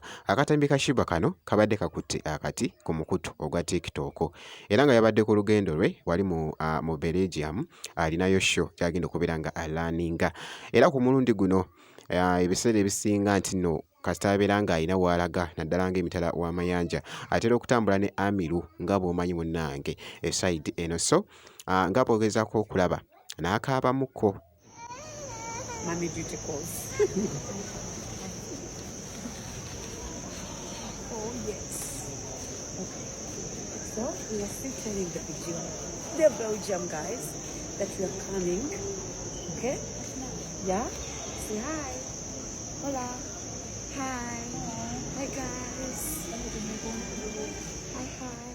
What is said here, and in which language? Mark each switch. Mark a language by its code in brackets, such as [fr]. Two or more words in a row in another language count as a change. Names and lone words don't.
[lg] Akatambi ka Shiba kano kabadde kakutte akati ku mukutu ogwa TikTok era nga yabadde ku lugendo lwe wali mu Belgium alinayo show gy'agenda okubeera nga alaninga era ku mulundi guno ebiseera ebisinga nti nno kasita abeera nga alina w'alaga naddala ng'emitala w'amayanja atera okutambula ne Amiru nga bw'omanyi munnange esayidi eno so nga bw'ogezaako okulaba n'akaabamukko. [en] Mommy duty calls. Oh yes. Okay. So we are still telling the Belgium guys that we are coming. Okay? Yeah? Say hi. Hola. Hi. Hi guys. Hi hi.